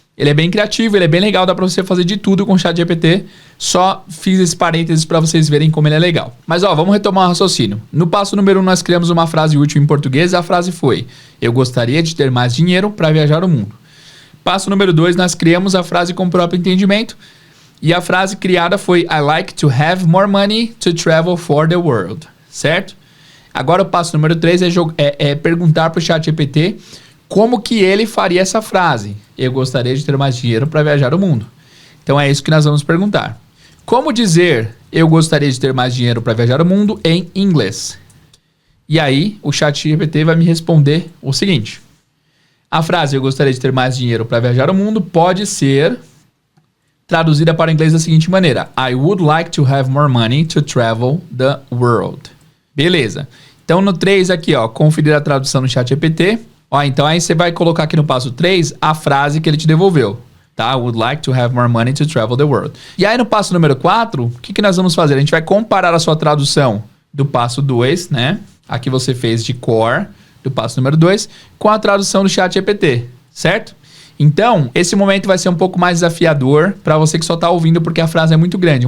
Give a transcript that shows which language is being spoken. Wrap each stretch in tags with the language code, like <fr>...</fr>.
<pt>Ele é bem criativo, ele é bem legal, dá para você fazer de tudo com o ChatGPT. Só fiz esse parênteses para vocês verem como ele é legal. Mas ó, vamos retomar o raciocínio. No passo número 1 nós criamos uma frase útil em português. A frase foi: eu gostaria de ter mais dinheiro para viajar o mundo. Passo número 2 nós criamos a frase com o próprio entendimento. E a frase criada foi:</pt> <en>I like to have more money to travel for the world.</en> <pt>Certo? Agora o passo número 3 é perguntar para o ChatGPT como que ele faria essa frase. Eu gostaria de ter mais dinheiro para viajar o mundo. Então é isso que nós vamos perguntar. Como dizer eu gostaria de ter mais dinheiro para viajar o mundo em inglês? E aí o ChatGPT vai me responder o seguinte. A frase eu gostaria de ter mais dinheiro para viajar o mundo pode ser traduzida para o inglês da seguinte maneira:</pt> <en>I would like to have more money to travel the world.</en> <pt>Beleza. Então no 3 aqui, ó, conferir a tradução no ChatGPT. Ó, então aí você vai colocar aqui no passo 3 a frase que ele te devolveu.</pt> <en>Tá? I would like to have more money to travel the world.</en> <pt>E aí no passo número 4, o que nós vamos fazer? A gente vai comparar a sua tradução do passo 2, né? A que você fez de core, do passo número 2, com a tradução do ChatGPT, certo? Então, esse momento vai ser um pouco mais desafiador para você que só tá ouvindo porque a frase é muito grande.</pt>